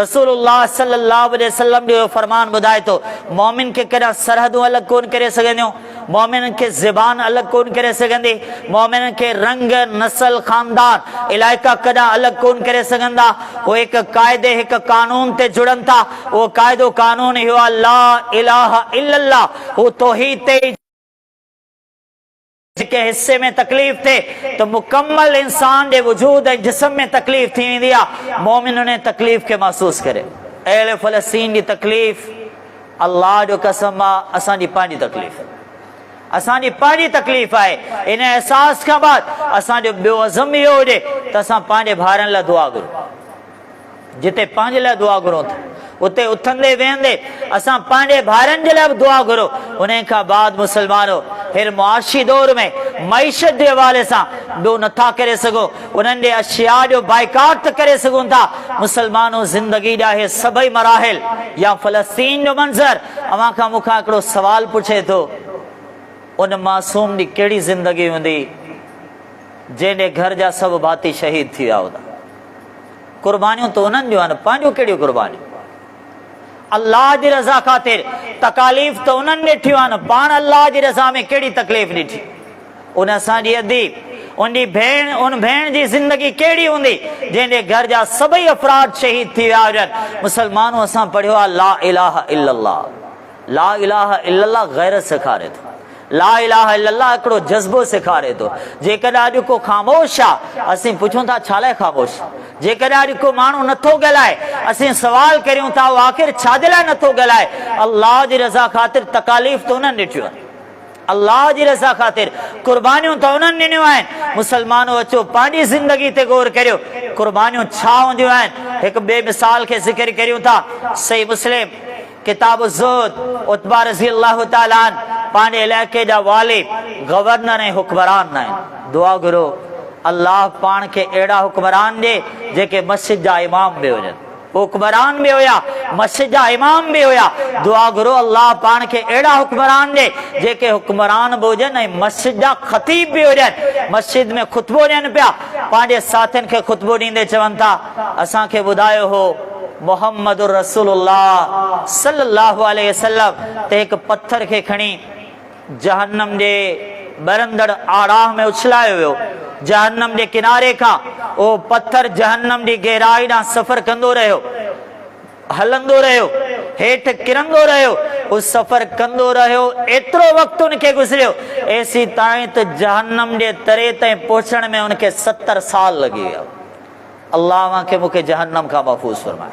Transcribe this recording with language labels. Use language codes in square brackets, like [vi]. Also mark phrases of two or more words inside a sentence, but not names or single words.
[sd] रसूलुल्लाह [ar] صلى الله عليه وسلم [sd] जो फरमान ॿुधाए थो मोमिन खे कॾहिं सरहदूं अलॻि कोन करे सघंदियूं, मोमिन खे ज़बान अलॻि कोन करे सघंदी, मोमिन खे रंग नस्ल ख़ानदान इलाइक़ा कॾहिं अलॻि कोन करे सघंदा। उहो हिकु क़ाइदे हिकु कानून ते जुड़नि था। उहो क़ाइदो कानून इहो आहे [ar] لا إله إلا الله. [sd] हू तौहीद ते के हिस्से में तकलीफ थे तो मुकम्मल इंसान के वजूद जिस्म में तकलीफ थी वेंदी आहे। मोमिन उन तकलीफ के महसूस करे। अहले फ़लस्तीन की तकलीफ अल्लाह जो कसम आहे असांजी पंहिंजी तकलीफ़, असांजी पंहिंजी तकलीफ़ आहे। इन एहसास खां बाद असांजो ॿियो अज़म इहो हुजे त असां पंहिंजे भाउरनि लाइ दुआ घुरूं। जिते पंहिंजे लाइ दुआ घुरूं था उते उथंदे वेहंदे असां पंहिंजे भाउरनि जे लाइ बि दुआ घुरो। उन खां बाद मुसलमानों फिर मुआशी दौर में मईशत जे हवाले सां ॿियो नथा करे सघो, उन्हनि जे अशिया जो बाइकाट त करे सघूं था। मुसलमानों ज़िंदगी जा हे सभई मराहिल या फ़लस्तीन जो मंज़र अवां खां मूंखां हिकिड़ो सवाल पुछे थो, उन मासूम जी कहिड़ी ज़िंदगी हूंदी जंहिंजे घर जा सभु भाती शहीद थी विया हूंदा? कुर्बानियूं त उन्हनि जूं आहिनि, पंहिंजूं कहिड़ियूं कुर्बानियूं? अल्लाह जी रज़ा ख़ातिर तकालीफ़ तो उन्हनि ॾिठियूं आहिनि, पाण अल्लाह जी रज़ा में कहिड़ी तकलीफ़ ॾिठी? उन असांजी अदीब उनजी भेण, उन भेण जी ज़िंदगी कहिड़ी हूंदी जंहिंजे घर जा सभई अफ़राद शहीद थी विया हुजनि? मुसलमानों असां पढ़ियो आहे [ar] لا إله إلا الله. لا إله إلا الله [sd] गैरत सेखारे थो, [ar] لا إله إلا الله [sd] हिकिड़ो जज़्बो सेखारे थो। जेकॾहिं अॼु को ख़ामोश आहे असीं पुछूं था छा लाइ ख़ामोश? जेकॾहिं अॼु को माण्हू नथो ॻाल्हाए असीं सवाल करियूं था आख़िर छाजे लाइ नथो ॻाल्हाए? अल्लाह जी रज़ा ख़ातिर तकालीफ़ त उन्हनि ॾिठियूं आहिनि, अल्लाह जी रज़ा ख़ातिर कुर्बानियूं त उन्हनि ॾिनियूं आहिनि। मुसलमानों अचो पंहिंजी ज़िंदगी ते गौर करियो, कुर्बानियूं छा हूंदियूं आहिनि। हिकु ॿिए मिसाल खे ज़िक्र करियूं था, सही मुस्लिम किताब ज़ुहद, उतबा [ar] رضي الله تعالى [sd] पंहिंजे इलाइक़े जा वाली, गवर्नर ऐं हुक्मरान आहिनि। दुआ घुरो अल्लाह पाण खे अहिड़ा हुक्मरान ॾे जेके मस्जिद जा इमाम बि हुजनि, हुक्मरान भी होया, मस्जिद जा इमाम भी होया। दुआ करो अल्लाह पान के एड़ा हुक्मरान दे जेके हुक्मरान भी हुजन मस्जिद जा खतीब भी हुजन। मस्जिद में खुतबो ॾियनि पिया, पंहिंजे साथियुनि खे खुतबो ॾींदे चवनि था असांखे ॿुधायो हो मोहम्मद रसूलुल्लाह [ar] صلى الله عليه وسلم [sd] ते हिकु पत्थर खे खणी जहन्नम जे बरंदड़ आड़ाह में उछलायो वियो। जहन्नम जे किनारे खां ओ पत्थर जहन्नम दी गहराई ॾांहुं सफ़र कंदो रहियो, हलंदो रहियो, हेठि किरंदो रहियो, उस सफ़र कंदो रहियो। एतिरो वक़्तु उनखे गुज़रियो एसी ताईं त जहन्नम जे तरे ताईं पहुचण में उनखे 70 साल लॻी विया। अल्लाह अव्हांखे मूंखे जहन्नम खां महफ़ूज़ फरमाए।